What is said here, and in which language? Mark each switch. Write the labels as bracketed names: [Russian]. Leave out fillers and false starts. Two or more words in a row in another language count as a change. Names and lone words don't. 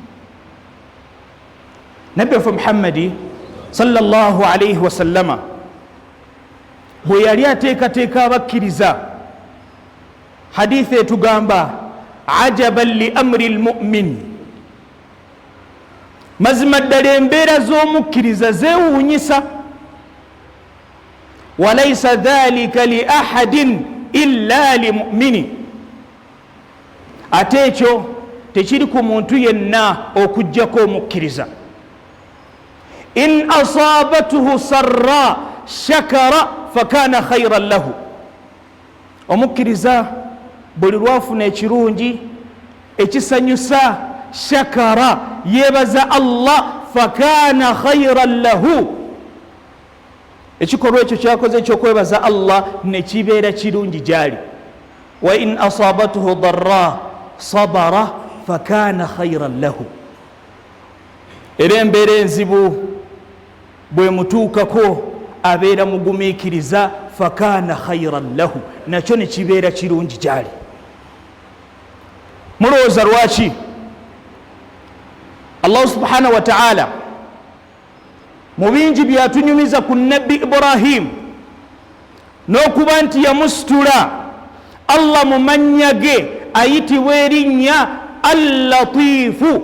[Ganda] Nabbi waffe Muhammadi [Arabic] صلى الله عليه وسلم [Ganda] bwe yali ateekateeka abakkiriza, hadithi etugamba [Arabic] عجبا لأمر المؤمن, [Ganda] mazima ddala embeera z'omukkiriza zeewuunyisa. [Arabic] وليس ذلك لأحد إلا للمؤمن, [Ganda] ate ekyo tekiri ku muntu yenna okuggyako omukkiriza. [Arabic] إن أصابته سراء شكر فكان خيرا له, [Ganda] omukkiriza buli lwafuna ekirungi ekisanyusa shakara yebaza Allah [Arabic] فكان خيرا له, [Ganda] ekikolwa ekyo kyakoze ekyokwebaza Allah ne kibeera kirungi gyali. [Arabic] وإن أصابته ضراء صبر فكان خيرا له, [Ganda] era embeera enzibu bwe mutuukako abeera mugumiikiriza [Arabic] فكان خيرا له, [Ganda] nakyo ne kibeera kirungi gyali. Mulowooza lwaki Allah [Arabic] سبحانه وتعالى [Ganda] mu bingi byatunyumiza ku Nabbi Ibrahim n'okuba nti yamusitula Allah mu mannya ge ayitibwa erinnya Al-Latifu.